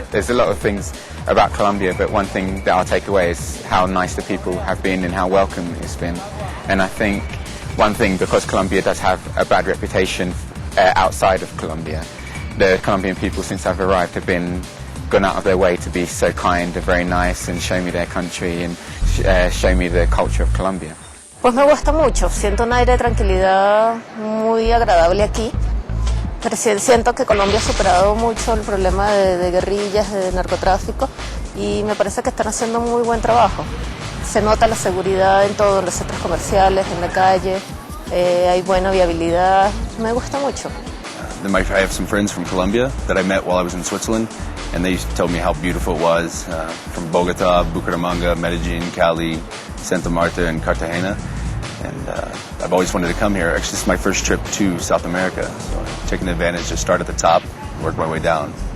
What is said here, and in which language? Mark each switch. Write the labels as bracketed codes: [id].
[en] There's a lot of things about Colombia, but one thing that I'll take away is how nice the people have been and how welcome it's been. And I think one thing, because Colombia does have a bad reputation outside of Colombia, the Colombian people since I've arrived have gone out of their way to be so kind and very nice and show me their country and show me the culture of Colombia. [es] Pues me gusta mucho, siento un aire de tranquilidad muy agradable aquí. Pero siento que Colombia ha superado mucho el problema de guerrillas, de narcotráfico, y me parece que están haciendo muy buen trabajo. Se nota la seguridad en todos los centros comerciales, en la calle, hay buena viabilidad, me gusta mucho. [en] I have some friends from Colombia that I met while I was in Switzerland, and they told me how beautiful it was, from Bogota, Bucaramanga, Medellin, Cali, Santa Marta, and Cartagena. And I've always wanted to come here. Actually, this is my first trip to South America, so I'm taking advantage to start at the top, work my way down.